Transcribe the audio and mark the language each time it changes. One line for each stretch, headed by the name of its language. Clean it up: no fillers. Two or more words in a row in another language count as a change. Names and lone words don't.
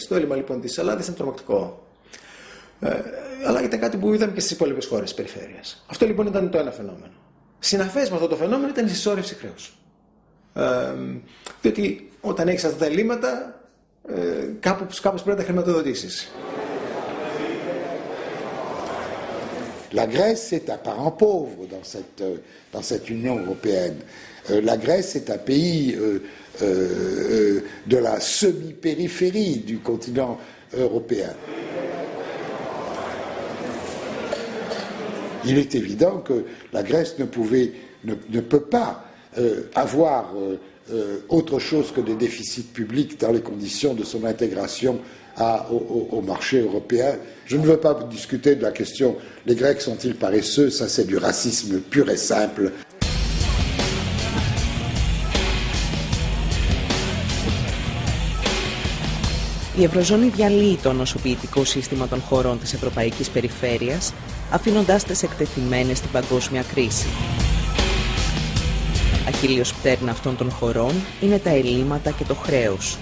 Greek: Το έλλειμμα λοιπόν της Ελλάδας ήταν τρομακτικό. Αλλά ήταν κάτι που είδαμε και στις υπόλοιπες χώρες της περιφέρειας. Αυτό λοιπόν ήταν το ένα φαινόμενο. Συναφές με αυτό το φαινόμενο ήταν η συσσόρευση χρέους. Διότι όταν έχεις αυτά τα ελλείμματα, κάπως πρέπει να τα χρηματοδοτήσεις.
French: La Grèce est un parent pauvre dans cette Union européenne. La Grèce est un pays de la semi-périphérie du continent européen. Il est évident que la Grèce ne pouvait ne peut pas avoir autre chose que des déficits publics dans les conditions de son intégration au marché européen. Je ne veux pas discuter de la question les Grecs sont-ils paresseux, ça c'est du racisme pur et simple.
Greek: Η Ευρωζώνη διαλύει το νοσοποιητικό σύστημα των χωρών της Ευρωπαϊκής Περιφέρειας, αφήνοντάς τις εκτεθειμένες στην παγκόσμια κρίση. Αχίλλειος πτέρνα αυτών των χωρών είναι τα ελλείμματα και το χρέος.